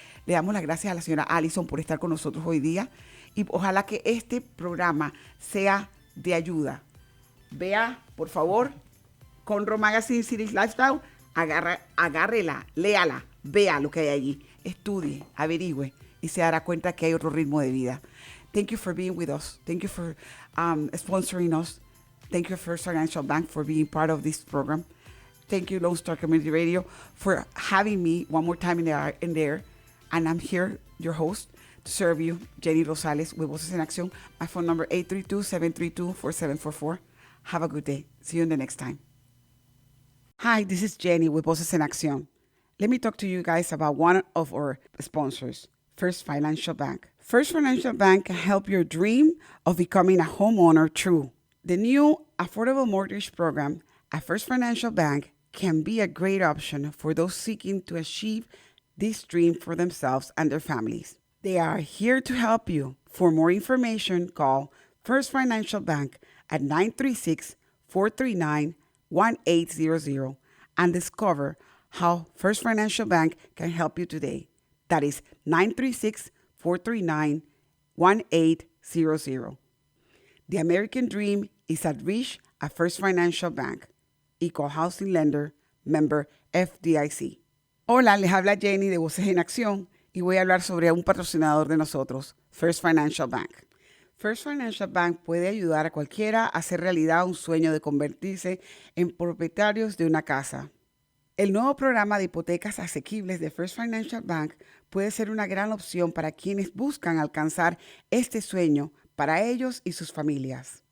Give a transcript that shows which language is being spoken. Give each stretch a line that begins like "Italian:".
Spanish: Le damos las gracias a la señora Allison por estar con nosotros hoy día. Y ojalá que este programa sea de ayuda. Vea, por favor, Conroe Magazine Series Lifestyle. Agárrela, léala, vea lo que hay allí. Estudie, averigüe y se dará cuenta que hay otro ritmo de vida.
English: Thank you for being with us. Thank you for sponsoring us. Thank you, First Financial Bank, for being part of this program. Thank you, Lone Star Community Radio, for having me one more time in there. And I'm here, your host, to serve you, Jenny Rosales, with Voces en Acción. My phone number, 832-732-4744. Have a good day. See you in the next time. Hi, this is Jenny with Voces en Acción. Let me talk to you guys about one of our sponsors, First Financial Bank. First Financial Bank can help your dream of becoming a homeowner true. The new Affordable Mortgage Program at First Financial Bank can be a great option for those seeking to achieve this dream for themselves and their families. They are here to help you. For more information, call First Financial Bank at 936-439-1800 and discover how First Financial Bank can help you today. That is 936-439-1800. The American Dream is at reach at First Financial Bank, Equal Housing Lender, member FDIC.
Spanish: Hola, les habla Jenny de Voces en Acción y voy a hablar sobre un patrocinador de nosotros, First Financial Bank. First Financial Bank puede ayudar a cualquiera a hacer realidad un sueño de convertirse en propietarios de una casa. El nuevo programa de hipotecas asequibles de First Financial Bank puede ser una gran opción para quienes buscan alcanzar este sueño para ellos y sus familias.